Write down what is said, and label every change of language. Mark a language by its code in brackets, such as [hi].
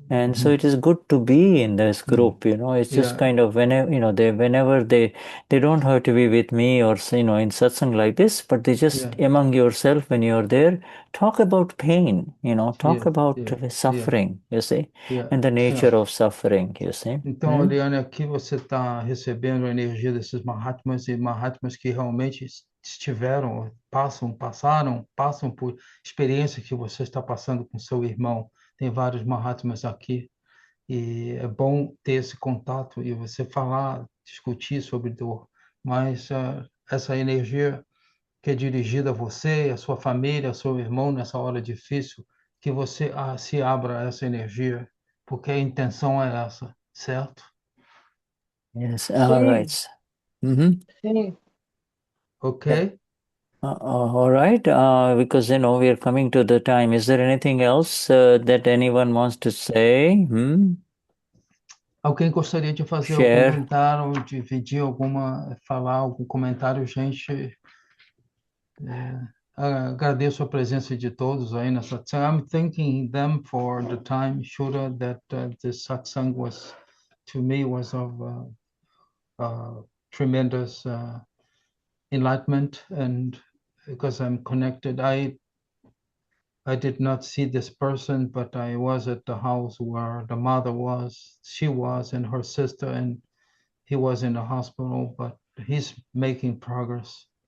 [en] And so it is good to be in this group, it's just Yeah. kind of whenever they don't have to be with me or, in satsang like this, but they just among yourself when you're there, talk about pain, talk about suffering, you see, and the nature of suffering, you see. [pt] Então, Oriane, aqui você está recebendo a energia desses Mahatmas e Mahatmas que realmente estiveram, passam por experiência que você está passando com seu irmão. Tem vários Mahatmas aqui e é bom ter esse contato e você falar, discutir sobre dor. Mas essa energia que é dirigida a você, a sua família, ao seu irmão nessa hora difícil, que você se abra a essa energia, porque a intenção é essa, certo? [en] Yes, all right. [pt] Sim. [en] Okay. All right, because we are coming to the time. Is there anything else that anyone wants to say? [pt] Alguém gostaria de fazer algum comentário, dividir falar algum comentário, gente? Agradeço a presença de todos aí na satsang. [en] I'm thanking them for the time, Shuddha, that this satsang was, to me, was of tremendous enlightenment, and because I'm connected, I did not see this person, but I was at the house where the mother was, she was, and her sister, and he was in the hospital, but he's making progress.